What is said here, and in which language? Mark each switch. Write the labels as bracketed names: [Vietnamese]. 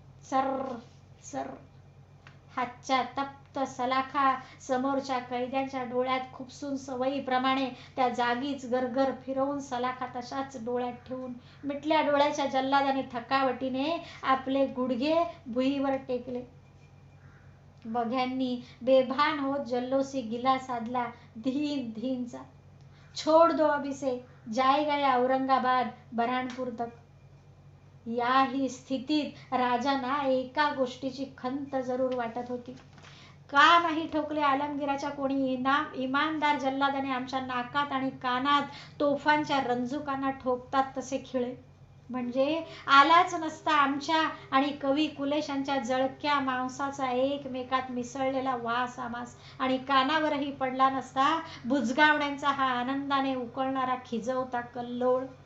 [Marathi] Sir sir हातच्या तप्त सलाखा समोरच्या कैद्यांच्या डोळ्यात खुपसून सवयीप्रमाणे त्या जागीच गरगर फिरवून सलाखा तशाच डोळ्यात ठेवून मिटल्या डोळ्याच्या जल्लादाने थकावटीने आपले गुडघे भुईवर टेकले. बघ्यांनी बेभान होत जल्लोसी गिला साधला धीन धीनचा. [Hindi] छोड़ दो अभी से, जाएगा या औरंगाबाद बऱ्हाणपूर तक. [Marathi] याही स्थितीत राजांना एका गोष्टीची खंत जरूर वाटत होती. का नाही ठोकले आलमगीराच्या कोणी इमानदार जल्लादाने आमच्या नाकात आणि कानात तोफांच्या रंजुकांना ठोकतात तसे खिळे. म्हणजे आलाच नसता आमच्या आणि कवी कुलेशांच्या जळक्या मांसाचा एकमेकात मिसळलेला वास आमास, आणि कानावरही पडला नसता बुजगावण्यांचा हा आनंदाने उकळणारा खिजवता कल्लोळ.